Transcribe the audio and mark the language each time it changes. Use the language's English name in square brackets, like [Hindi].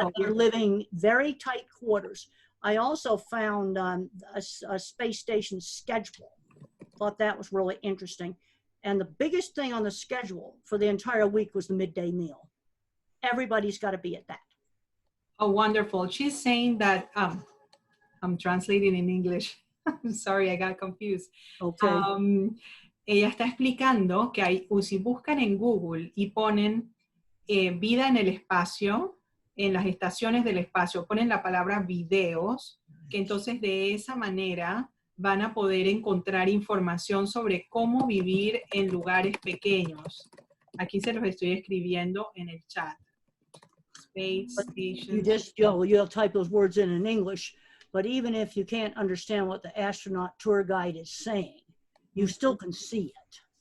[English] But they're living very tight quarters. I also found a space station schedule. Thought that was really interesting. And the biggest thing on the schedule for the entire week was the midday meal. Everybody's got to be at that. Oh, wonderful. She's saying that, I'm translating in English. I'm sorry, I got confused. Okay. [Spanish] Ella está explicando que si buscan en Google y ponen vida en el espacio, en las estaciones del espacio, ponen la palabra videos, que entonces de esa manera van a poder encontrar información sobre cómo vivir en lugares pequeños. Aquí se los estoy escribiendo en el chat. [English] Space station. You'll type those words in English, but even if you can't understand what the astronaut tour guide is saying, you still can see it.